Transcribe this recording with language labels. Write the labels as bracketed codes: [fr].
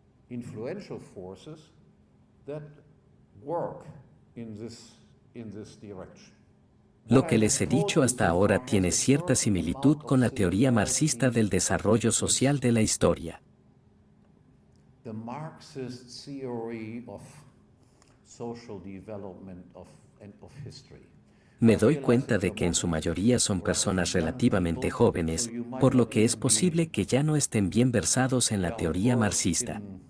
[en] Influential forces that work in this direction. [es] Lo que les he dicho hasta ahora tiene cierta similitud con la teoría marxista del desarrollo social de la historia. [en] The Marxist theory of social development of history. [es] Me doy cuenta de que en su mayoría son personas relativamente jóvenes, por lo que es posible que ya no estén bien versados en la teoría marxista.